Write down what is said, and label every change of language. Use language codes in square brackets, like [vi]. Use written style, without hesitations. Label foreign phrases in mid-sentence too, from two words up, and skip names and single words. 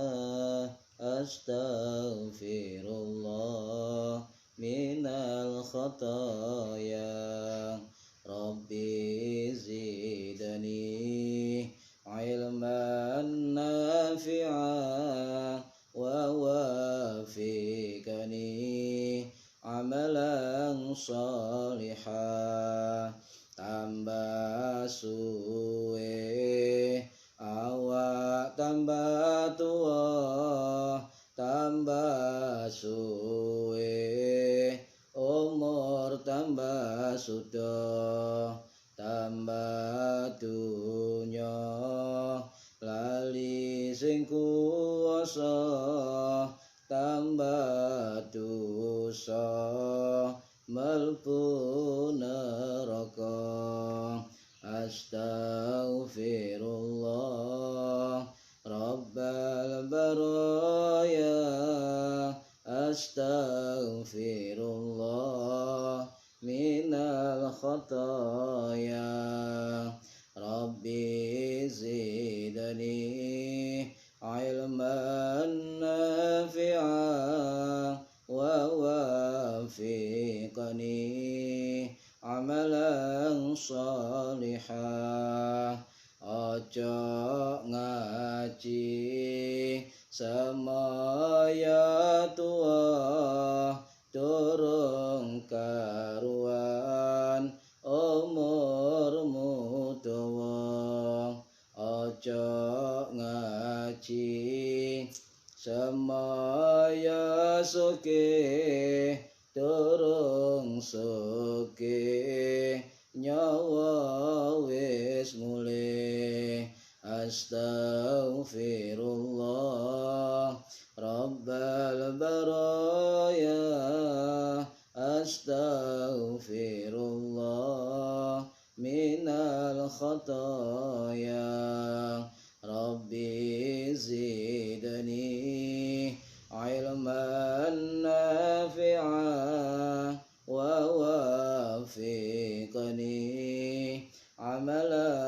[ar] أستغفر الله من الخطايا. رب زدني علما نافعا ووفقني عملا صالحا. [jv] Tambah suwe awak tambah tua, tambah suwe umur tambah sudah, tambah dunya lali sing kuwasa, tambah dosa mlebu neraka. [ar] أستغفر الله رب البرايا. أستغفر الله من الخطايا. رب زدني علما نافعا ووفقني عملا صالحا. [jv] Ojo ngaji semaya tua, durung karuan umurmu dawa. Ojo ngaji semaya sugih, durung sugih nyawa wis mulih. [ar] أستغفر الله رب البرايا. أستغفر الله من الخطايا. رب زدني علما نافعا ووفقني عملا